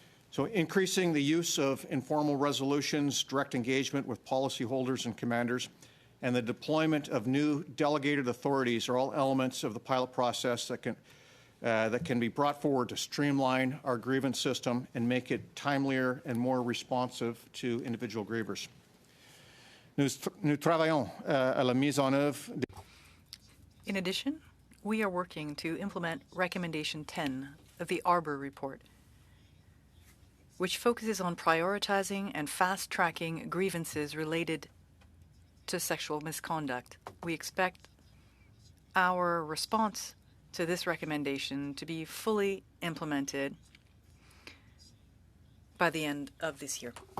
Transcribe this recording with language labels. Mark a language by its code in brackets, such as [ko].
[en] So increasing the use of informal resolutions, direct engagement with policyholders and commanders, and the deployment of new delegated authorities are all elements of the pilot process that can be brought forward to streamline our grievance system and make it timelier and more responsive to individual grievers. [fr] Nous travaillons à la mise en œuvre. [en] In addition, we are working to implement Recommendation 10 of the Arbor Report, which focuses on prioritizing and fast-tracking grievances related to sexual misconduct. We expect our response to this recommendation to be fully implemented by the end of this year.